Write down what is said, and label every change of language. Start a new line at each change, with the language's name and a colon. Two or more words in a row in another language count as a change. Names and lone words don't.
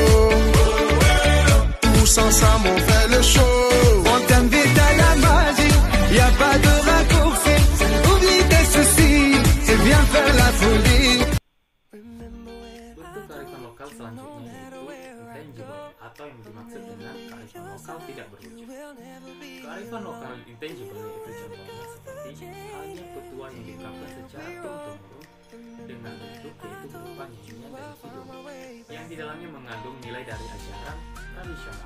French: tous ensemble on fait le show. On t'invite à la magie, y a pas de raccourci, oublie tes soucis, et viens faire la folie.
Indonesian: Bentuk kearifan lokal selanjutnya yaitu intangible atau yang dimaksud dengan kearifan lokal tidak berwujud. Kearifan lokal intangible yaitu contohnya seperti halnya petua yang diungkapkan secara turun-temurun dengan bentuk yaitu berupa nyanyian dan video yang di dalamnya mengandung nilai dari ajaran tradisional.